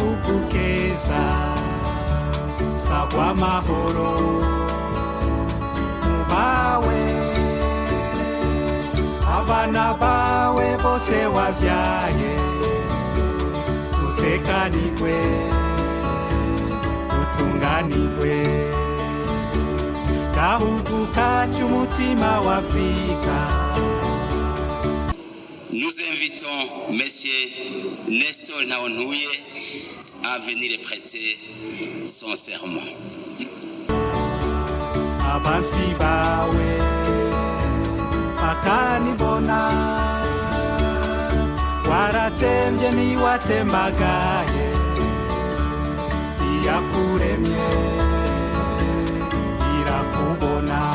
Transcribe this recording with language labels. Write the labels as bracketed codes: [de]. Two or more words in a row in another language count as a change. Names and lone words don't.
[rn] keza sagwa mahoro mubawe abana bawe bose wavyaye utekanirwe utunganirwe gahugu kacu umutima wa Afrika. [fr] Nous invitons Monsieur Nestor Ntahontuye à venir prêter son serment. [rn] Abansi bawe bakanibona waratemvye niwatemagaye iyakuremye irakubona.